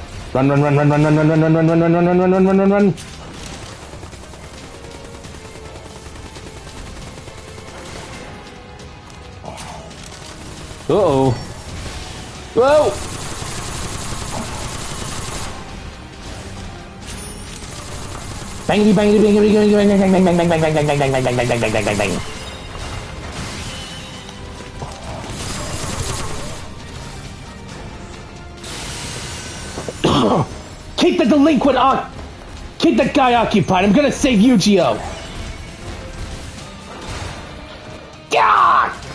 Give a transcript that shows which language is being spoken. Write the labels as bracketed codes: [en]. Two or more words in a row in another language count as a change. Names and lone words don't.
[en] Run, run, run, run, run, run, run, run, run, run, run, run, run, run, run, run, run, run. Uh-oh. Whoa! Bangity, bangity, bangity, bangity, bang, bang, bang, bang, bang, bang, bang, bang, bang, bang, bang, bang, bang, bang, bang, bang, bang. Keep the delinquent keep that guy occupied. I'm gonna save Yu-Gi-Oh! God!